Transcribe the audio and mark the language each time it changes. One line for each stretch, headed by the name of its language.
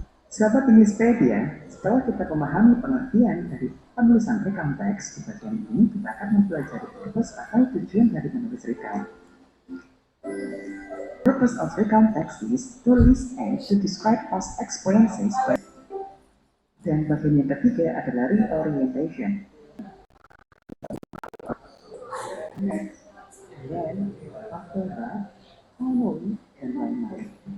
Indonesian: Sahabat Inggrispedia, setelah kita memahami pengertian dari penulisan recount text di bagian ini, kita akan mempelajari purpose atau tujuan dari menulis recount.
English: Purpose of recount text is to list and to describe past experiences.
Indonesian: Dan bagian yang ketiga adalah reorientation.
English: Next, then, after that, following,
Indonesian: dan lain-lain.